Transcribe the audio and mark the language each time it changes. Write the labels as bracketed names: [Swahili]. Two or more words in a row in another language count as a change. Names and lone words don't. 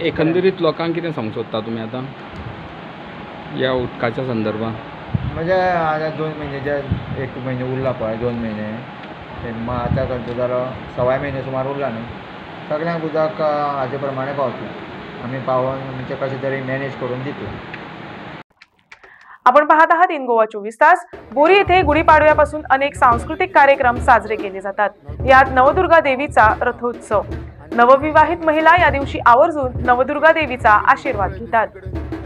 [Konkani] एकंदरीत लोकांक कितें सांगूंक सोदता तुमी आतां ह्या उदकाच्या संदर्भांत? म्हणजे आतां 2 म्हयने जे 1 म्हयनो उरला पळय, 2 म्हयने ते आतां खंयचो जालो 1.25 म्हयने सुमार उरला न्ही, सगळ्यांक उदक हाजे प्रमाणे पावतलें, आमी पावोन म्हणजे कशें तरी मॅनेज करून दितले। [Marathi] आपण पाहत आहात इन गोवा 24 तास। बोरी येथे गुढीपाडव्यापासून अनेक सांस्कृतिक कार्यक्रम साजरे केले जातात, यात नवदुर्गा देवीचा रथोत्सव। नवविवाहित महिला या दिवशी आवर्जून नवदुर्गा देवीचा आशीर्वाद घेतात।